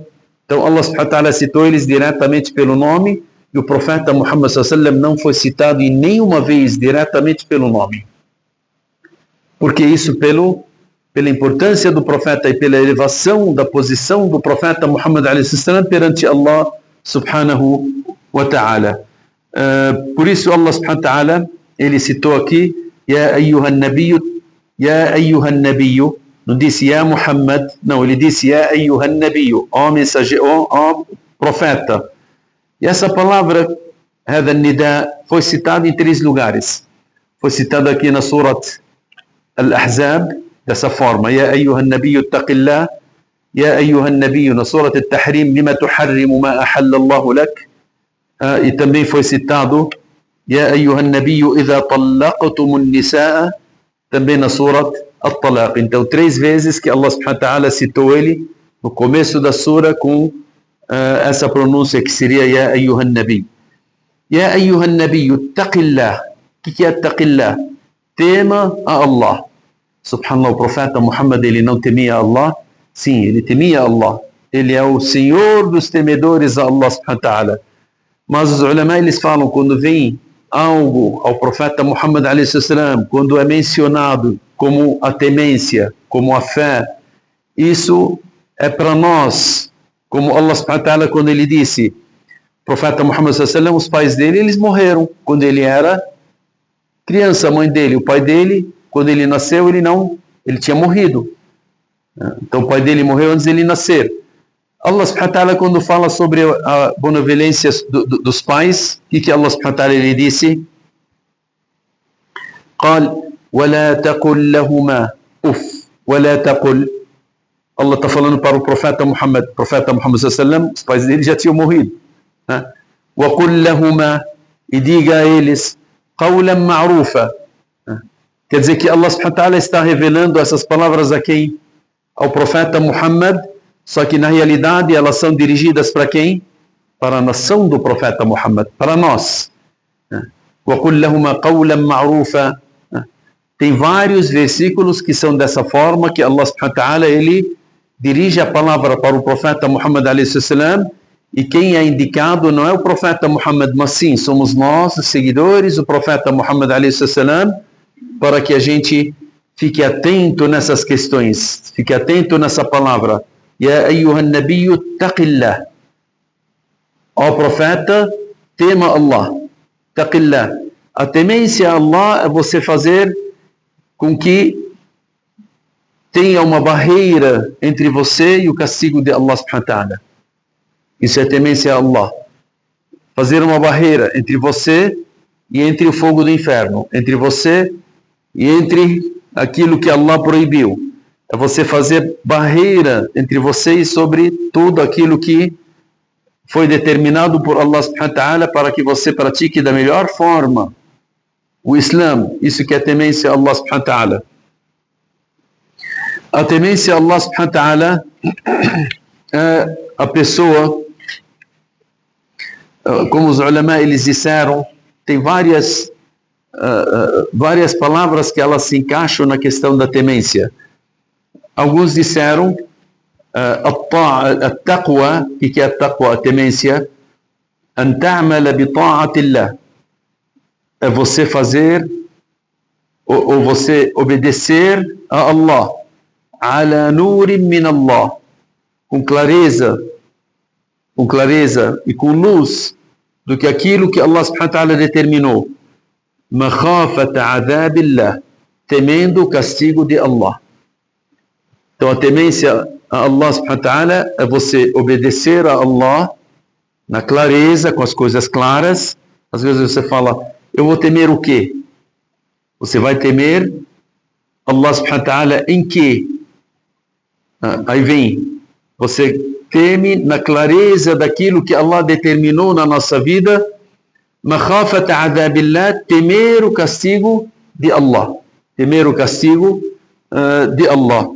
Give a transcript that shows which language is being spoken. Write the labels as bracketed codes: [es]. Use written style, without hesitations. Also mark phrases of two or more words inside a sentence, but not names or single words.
[pt] Então [ar] الله سبحانه وتعالى [pt] citou eles diretamente pelo nome, e o profeta Muhammad [ar] صلى الله عليه وسلم [pt] não foi citado em nenhuma vez diretamente pelo nome. Porque isso pela importância do profeta e pela elevação da posição do profeta Muhammad [ar] عليه وسلم [pt] perante [ar] الله سبحانه وتعالى. [pt] Por isso [ar] الله سبحانه وتعالى, [pt] ele citou aqui [ar] يا أيها النبي، يا أيها النبي. [pt] Não disse [ar] يا محمد, [pt] não, ele disse [ar] يا أيها النبي, [pt] ó mensageiro, ó profeta. E essa palavra, [ar] هذا النداء, [pt] foi citada em 3 lugares. Foi citada aqui na Surat Al-Ahzab, dessa forma: [ar] يا أيها النبي اتق الله. يا أيها النبي, na Surat Al-Tahrim, لم تحرم ما أحل الله لك. [pt] E também foi citado [ar] يا أيها النبي إذا طلقتم النساء, [pt] também na Surat Al-Talaq. Então 3 vezes que [ar] الله سبحانه وتعالى [pt] citou ele no começo da sura com essa pronúncia que seria [ar] يا أيها النبي. يا أيها النبي، اتق الله. [pt] O que é ittaqillah? Tema a Allah. Subhanallah, o profeta Muhammad, ele não temia Allah? Sim, ele temia Allah. Ele é o senhor dos temedores a [ar] الله سبحانه وتعالى. [pt] Mas os ulama, eles falam, quando vem algo ao profeta Muhammad [ar] عليه السلام, [pt] quando é mencionado como a temência, como a fé, isso é para nós. Como [ar] الله سبحانه وتعالى, [pt] quando ele disse, o profeta Muhammad [ar] صلى الله عليه وسلم, [pt] os pais dele, eles morreram quando ele era criança, a mãe dele, o pai dele, quando ele nasceu, ele tinha morrido. Então o pai dele morreu antes de ele nascer. [ar] الله سبحانه وتعالى, [pt] quando fala sobre a benevolência dos pais, o que [ar] الله سبحانه وتعالى, [pt] ele disse? [ar] قال ولا تقل لهما أف ولا تقل. [pt] Allah está falando para o profeta Muhammad sallallahu, os pais dele já tinham morrido. [ar] وقل لهما, [pt] e diga a eles [ar] قولا معروفا. [pt] Quer dizer que [ar] الله سبحانه وتعالى [pt] está revelando essas palavras a quem? Ao profeta Muhammad, só que na realidade elas são dirigidas para quem? Para a nação do profeta Muhammad, para nós. [ar] وقل لهما قولا معروفا. [pt] Tem vários versículos que são dessa forma, que [ar] الله سبحانه وتعالى [pt] ele dirige a palavra para o profeta Muhammad [ar] عليه السلام, [pt] e quem é indicado não é o profeta Muhammad, mas sim, somos nós, os seguidores do profeta Muhammad [ar] عليه السلام, [pt] para que a gente fique atento nessas questões, fique atento nessa palavra. [ar] يا أيها النبي اتق الله. [pt] Ó profeta, tema Allah. Taqillah. A temência a Allah é você fazer com que tenha uma barreira entre você e o castigo de [ar] الله سبحانه وتعالى. [pt] Isso é temência a Allah. Fazer uma barreira entre você e entre o fogo do inferno, entre você e entre aquilo que Allah proibiu. É você fazer barreira entre você e sobre tudo aquilo que foi determinado por [ar] الله سبحانه وتعالى [pt] para que você pratique da melhor forma o Islã. Isso que é temência a [ar] الله سبحانه وتعالى. [pt] A temência a [ar] الله سبحانه وتعالى [pt] é a pessoa, como os ulama eles disseram, tem várias palavras que elas se encaixam na questão da temência. Alguns disseram التقوى, que é a taqwa, a temência, [ar] أن تعمل بطاعة الله, [pt] é você fazer ou você obedecer a Allah, [ar] على نور من الله, [pt] com clareza e com luz do que aquilo que [ar] الله سبحانه وتعالى [pt] determinou, [ar] مخافة عذاب الله, [pt] temendo o castigo de Allah. Então a temência a [ar] الله سبحانه وتعالى [pt] é você obedecer a Allah na clareza, com as coisas claras. Às vezes você fala, eu vou temer o quê? Você vai temer [ar] الله سبحانه وتعالى [pt] em quê? Aí vem, você teme na clareza daquilo que Allah determinou na nossa vida, [ar] مخافة عذاب الله, [pt] temer o castigo de Allah, temer o castigo de Allah.